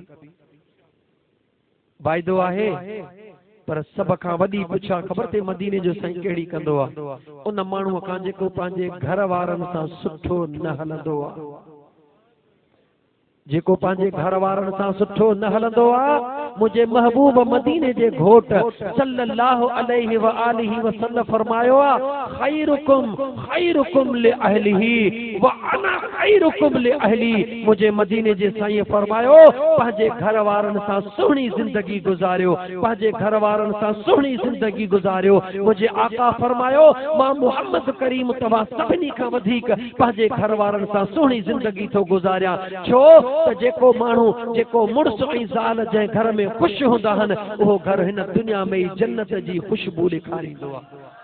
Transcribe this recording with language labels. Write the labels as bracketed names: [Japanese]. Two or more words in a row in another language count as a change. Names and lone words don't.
[Sindhi] वाइदो आहे पर सभ खां वॾी पुछा ख़बर ते मदीने जो साईं कहिड़ी कंदो आहे, उन माण्हूअ खां जेको पंहिंजे घर वारनि सां सुठो न हलंदो आहे, जेको पंहिंजे घर वारनि सां सुठो न हलंदो आहे। मुझे महबूब मदीने जे घोट [Arabic] صلى الله عليه وآله وسلم [Sindhi] फरमायो आहे, [Arabic] خيركم لأهله وأنا خيركم لأهلي. [Sindhi] मुझे मदीने जे साईं फरमायो, पंहिंजे घर वारनि सां सुहिणी ज़िंदगी गुज़ारियो, पंहिंजे घर वारनि सां सुहिणी ज़िंदगी गुज़ारियो। मुझे आका फरमायो, मां मोहम्मद करीम तव्हां सभिनी खां वधीक पंहिंजे घर वारनि सां सुहिणी ज़िंदगी थो गुज़ारियां। छो त जेको माण्हू, जेको मुड़ुस ऐं ज़ाल जंहिं घर में ख़ुशि हूंदा आहिनि, उहो घर हिन दुनिया में ई जन्नत जी ख़ुशबू ॾेखारींदो आहे।